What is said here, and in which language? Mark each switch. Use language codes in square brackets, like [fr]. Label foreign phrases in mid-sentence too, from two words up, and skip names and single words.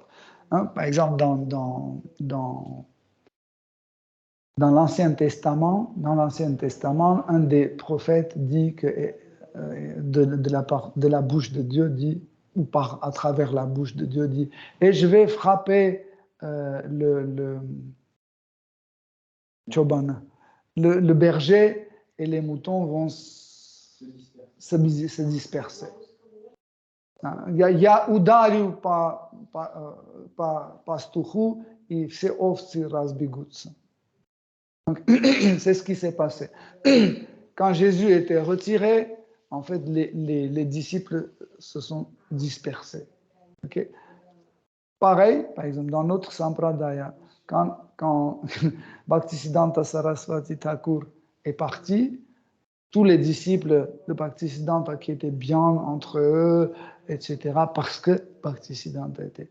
[fr] Hein, par exemple, dans l'Ancien Testament, un des prophètes dit que de la bouche de Dieu dit, ou à travers la bouche de Dieu dit, et je vais frapper le berger et les moutons vont se disperser. [ru] Я ударю по пастуху, и все овцы разбегутся. [fr] Donc, c'est ce qui s'est passé. Quand Jésus était retiré, en fait, les disciples se sont dispersés. Okay? Pareil, par exemple, dans notre Sampradaya, quand Bhaktisiddhanta Saraswati Thakur est parti, tous les disciples de Bhaktisiddhanta qui étaient bien entre eux, etc., parce que Bhaktisiddhanta était.